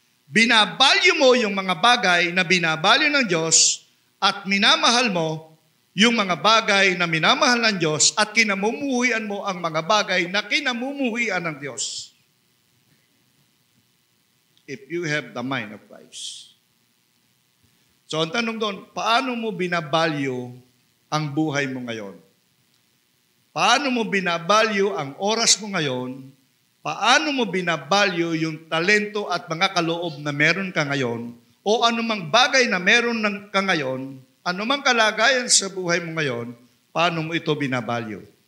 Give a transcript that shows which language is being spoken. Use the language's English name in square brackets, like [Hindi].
[Filipino] Binabalyo mo yung mga bagay na binabalyo ng Diyos at minamahal mo yung mga bagay na minamahal ng Diyos at kinamumuhian mo ang mga bagay na kinamumuhian ng Diyos. [English] If you have the mind of Christ. [Filipino] So ang tanong doon, paano mo binabalyo ang buhay mo ngayon? Paano mo binabalyo ang oras mo ngayon? Paano mo binabalyo yung talento at mga kaloob na meron ka ngayon? O anumang bagay na meron ka ngayon, anumang kalagayan sa buhay mo ngayon, paano mo ito binabalyo?